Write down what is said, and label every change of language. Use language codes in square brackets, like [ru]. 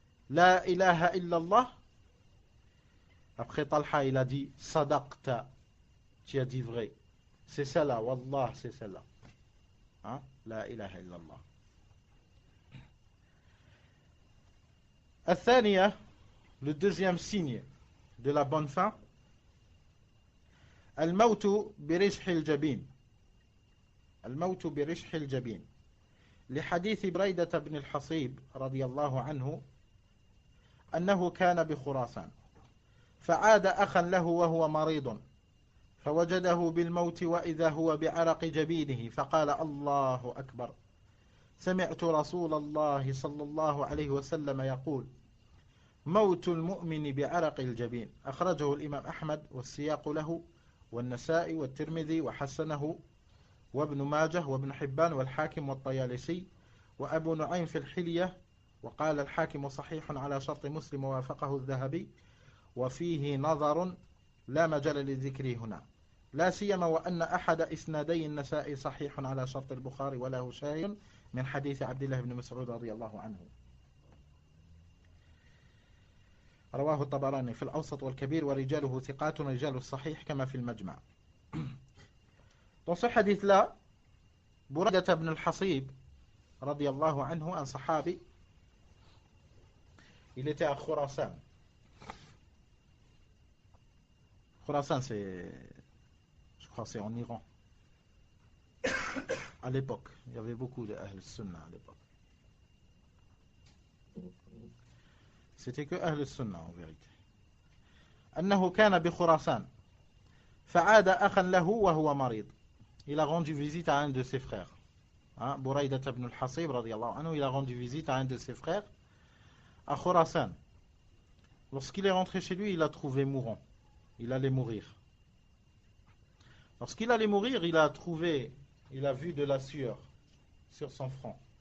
[fr] La ilaha illallah. Après Talha il a dit sadaqta, tu as dit vrai, c'est celle-là, wallah c'est celle-là. Hein? La ilaha illallah. Al-thaniya, le deuxième signe de la bonne fin, [ar] al-mawtu birishhi al-jabin. Al-mawtu birishhi al-jabin. لحديث بريدة بن الحصيب رضي الله عنه أنه كان بخراسان فعاد أخا له وهو مريض فوجده بالموت وإذا هو بعرق جبينه فقال الله أكبر سمعت رسول الله صلى الله عليه وسلم يقول موت المؤمن بعرق الجبين. أخرجه الإمام أحمد والسياق له والنسائي والترمذي وحسنه وابن ماجه وابن حبان والحاكم والطيالسي وأبو نعيم في الحلية وقال الحاكم صحيح على شرط مسلم ووافقه الذهبي وفيه نظر لا مجال لذكره هنا لا سيما وأن أحد إسنادي النسائي صحيح على شرط البخاري وله شاهد من حديث عبد الله بن مسعود رضي الله عنه رواه الطبراني في الأوسط والكبير ورجاله ثقات رجال الصحيح كما في المجمع. [fr] Dans ce hadith-là, Buraydah ibn al-Hasib radiyallahu anhu, un sahabi, il était à Khurasan. Khurasan, je crois c'est en Iran. À l'époque, il y avait beaucoup d'Ahl Sunnah à l'époque. C'était que Ahl Sunnah en vérité. [ar] أنه كان بخراسان فعاد أخا له وهو مريض. [fr] Il a rendu visite à un de ses frères. Hein, Buraydah ibn al-Hasib radiyallahu anhu, il a rendu visite à un de ses frères à Khurasan. Lorsqu'il est rentré chez lui, il a trouvé mourant. Il allait mourir. Lorsqu'il allait mourir, il a vu de la sueur sur son front.